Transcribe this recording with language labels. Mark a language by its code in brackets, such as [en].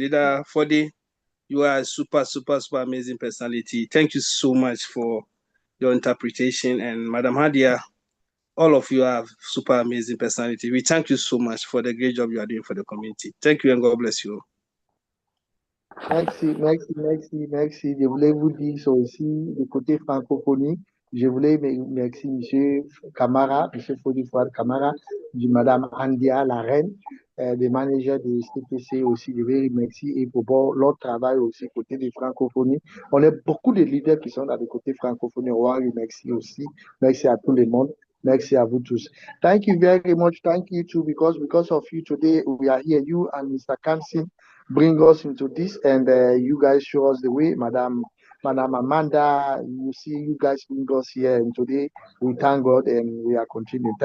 [en] Leader Fode, you are a super, super, super amazing personality. Thank you so much for your interpretation. And Madam Handia, all of you are super amazing personality. We thank you so much for the great job you are doing for the community. Thank you and God bless you. [fr] Merci, merci, merci, merci. Je voulais vous dire ça aussi, du côté francophonie. Je voulais merci M. Camara, M. Fodifouad Camara, du Mme Andia, la reine, des managers de CTC aussi. Je veux remercier et pour leur travail aussi côté des francophonie. On a beaucoup de leaders qui sont dans le côté francophonie. On va remercier aussi. Merci à tout le monde. Merci à vous tous. [en] Thank you very much. Thank you too, because of you today, we are here. You and Mr. Kamsin bring us into this, and you guys show us the way. Madam Amanda, you see, you guys bring us here, and today we thank God and we are continuing.